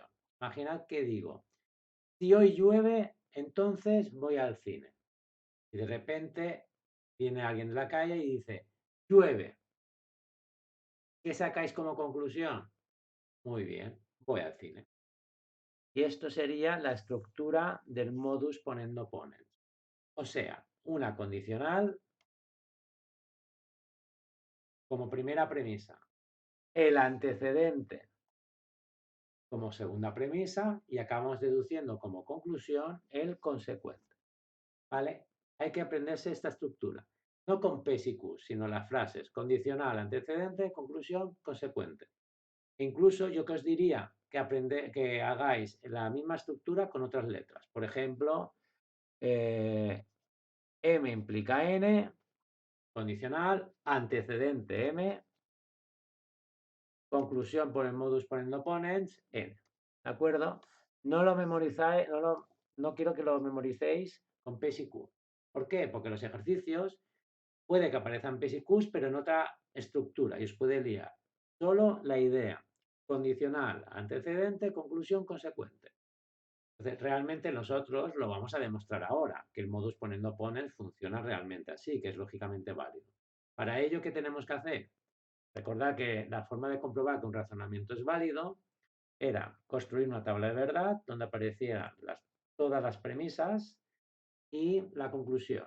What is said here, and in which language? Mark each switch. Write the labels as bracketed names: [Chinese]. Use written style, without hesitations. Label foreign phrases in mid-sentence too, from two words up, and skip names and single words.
[Spanish] Imaginad que digo, si hoy llueve, entonces voy al cine. Y de repente viene alguien de la calle y dice, llueve. ¿Qué sacáis como conclusión? Muy bien, voy al cine. Y esto sería la estructura del [Latin] modus ponendo ponens. [Spanish] O sea, una condicional como primera premisa, el antecedente como segunda premisa y acabamos deduciendo como conclusión el consecuente. ¿Vale? Hay que aprenderse esta estructura. No con P y Q, sino las frases condicional, antecedente, conclusión, consecuente. Incluso yo que os diría que hagáis la misma estructura con otras letras. Por ejemplo, M implica N, condicional, antecedente M, conclusión por el [Latin] modus ponendo ponens, [Spanish] N. ¿De acuerdo? No lo memorizáis, no quiero que lo memoricéis con P y Q. ¿Por qué? Porque los ejercicios puede que aparezcan P y Q, pero en otra estructura y os puede liar. Solo la idea. Condicional, antecedente, conclusión, consecuente. Entonces, realmente nosotros lo vamos a demostrar ahora, que el modus ponendo ponens funciona realmente así, que es lógicamente válido. Para ello, ¿qué tenemos que hacer? Recordad que la forma de comprobar que un razonamiento es válido era construir una tabla de verdad donde aparecieran todas las premisas y la conclusión.